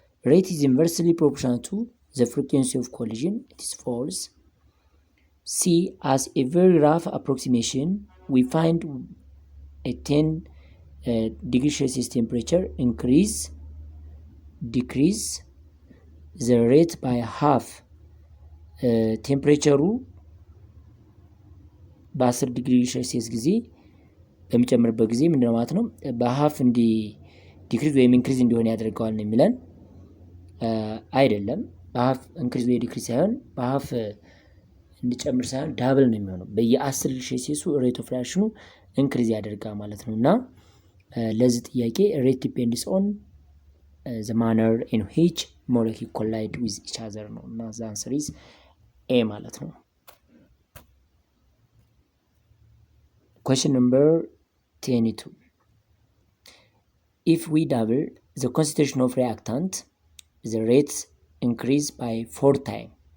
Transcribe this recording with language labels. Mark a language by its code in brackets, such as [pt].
[en] Rate is inversely proportional to the frequency of collision it is false. C, as a very rough approximation we find a 10 degree Celsius temperature decrease the rate by half. [am] ቴምፕሬቸሩ በ10 ዲግሪ ሴልሲየስ ጊዜ በሚጨምርበት ጊዜ ምንድነው ማለት ነው በhalf ዲክሪዝ ወይም ኢንክሪዝ እንዲሆን ያደርገዋል ነው የሚለን አይደለም በhalf ኢንክሪዝ ወይ ዲክሪዝ ሳይሆን በhalf እንዲጨምር ሳይሆን ዳብል ነው የሚሆነው በየ10 ዲግሪ ሴልሲየሱ ሬት ኦፍ ሪአክሽኑ ኢንክሪዝ ያደርጋል ማለት ነውና ለዚህ ጥያቄ [en] rate depends on the manner in which molecule collide with each other [am] ነው እና [en] the answer is A [am] ማለት ነው። Question number 22. [en] If we double the concentration of reactant, the rates increase by 4 times.